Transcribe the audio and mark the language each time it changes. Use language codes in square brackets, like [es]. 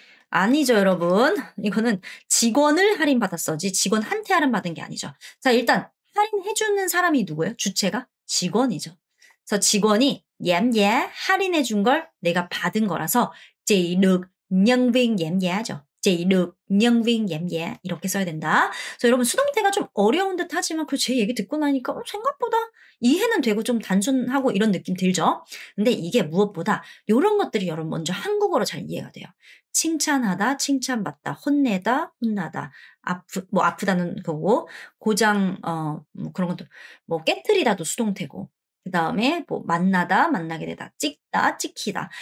[ko] 아니죠, 여러분. 이거는 직원을 할인받았어지 직원한테 할인받은 게 아니죠. 자, 일단 할인해주는 사람이 누구예요? 주체가? 직원이죠. 그래서 직원이 giảm giá 할인해 준 걸 내가 받은 거라서 [vi] chị được nhân viên giảm giá [ko] 죠. [vi] chị được nhân viên giảm giá [ko] 이렇게 써야 된다. 그래서 여러분 수동태가 좀 어려운 듯 하지만 그 제 얘기 듣고 나니까 생각보다 이해는 되고 좀 단순하고 이런 느낌 들죠. 근데 이게 무엇보다 이런 것들이 여러분 먼저 한국어로 잘 이해가 돼요. 칭찬하다, 칭찬받다, 혼내다, 혼나다, 아프다는 거고, 고장, 그런 것도, 깨트리다도 수동태고, 그 다음에 만나다, 만나게 되다, 찍다, 찍히다.